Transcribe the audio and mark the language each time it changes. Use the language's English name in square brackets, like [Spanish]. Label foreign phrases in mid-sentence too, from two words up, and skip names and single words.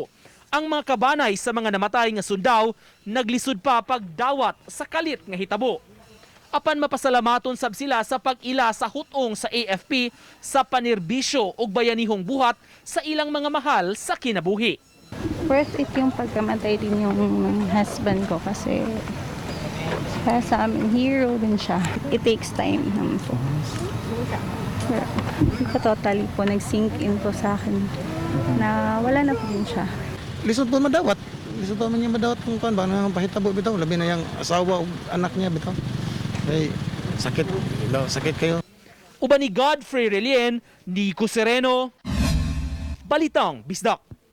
[Cebuano] Ang mga kabanay sa mga namatay nga sundao naglisod pa pagdawat sa kalit nga hitabo. Apan mapasalamaton sab sila sa pag-ila sa hutong sa AFP sa panirbisyo ug bayanihong buhat sa ilang mga mahal sa kinabuhi. [English] Worth it [Filipino] yung pagkamatay din yung husband ko kasi para sa amin, hero din siya. [English] It takes time [Filipino] naman po. Hindi ko totally po nag- [English] sink in [Filipino] po sa akin na wala na po din siya. [Cebuano] Lisod po madawat. Lisod po man niya madawat kung ba nang pahitabo bitaw. Labi na yung asawa o anak niya bitaw. Ay, sakit kayo. Uban ni Godfrey Relien, Nico Sereno, Balitang Bisdak.